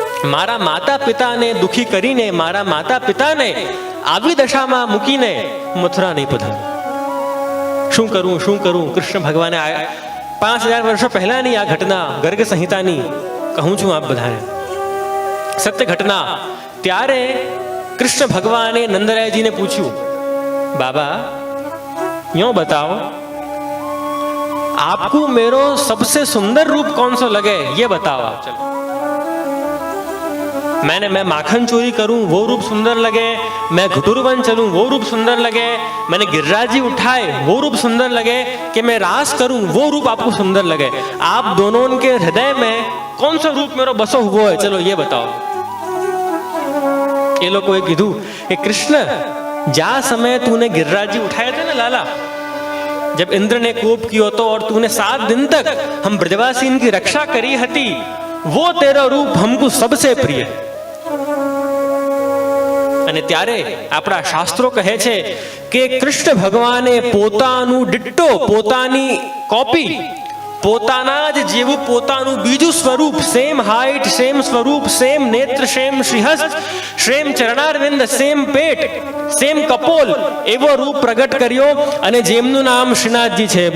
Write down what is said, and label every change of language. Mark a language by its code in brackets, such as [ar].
[gu] મારા માતા પિતાને દુઃખી કરીને, મારા માતા પિતાને આવી દશામાં મૂકીને મથુરા નહીં પધારું. શું કરું શું કરું? કૃષ્ણ ભગવાને 5000 વર્ષો પહેલાની આ ઘટના ગર્ગ સંહિતાની કહું છું આપ બધાને, સત્ય ઘટના. ત્યારે કૃષ્ણ ભગવાને નંદરાયજીને પૂછ્યું, બાબા યો [hi] बताओ आपको मेरो सबसे सुंदर रूप कौन सा लगे ये बताओ आप. चलो मैं माखन चोरी करूं वो रूप सुंदर लगे, मैं घुटुरवन चलूं वो रूप सुंदर लगे, मैंने गिरिराजी उठाए वो रूप सुंदर लगे, कि मैं रास करूं वो रूप आपको सुंदर लगे। आप दोनों के हृदय में कौन सा रूप मेरो बसो हुआ है, चलो ये बताओ। ये लोग को कीधु कि कृष्ण जा समय तूने गिरिराजी उठाए थे ना लाला, जब इंद्र ने कोप कियो तो, और तूने 7 दिन तक हम ब्रजवासी की रक्षा करी हती, वो तेरा रूप हमको सबसे प्रिय। [gu] અને ત્યારે આપણા શાસ્ત્રો કહે છે કે કૃષ્ણ ભગવાને પોતાનું ડિટ્ટો, પોતાની કોપી, પોતાના જ જેવું પોતાનું બીજું સ્વરૂપ, સેમ હાઈટ, સેમ સ્વરૂપ, સેમ નેત્ર, સેમ શ્રીહસ્ત, સેમ ચરણારવિંદ, સેમ પેટ, સેમ કપોલ, એવો રૂપ પ્રગટ કર્યો, અને જેમનું નામ શ્રીનાથજી છે।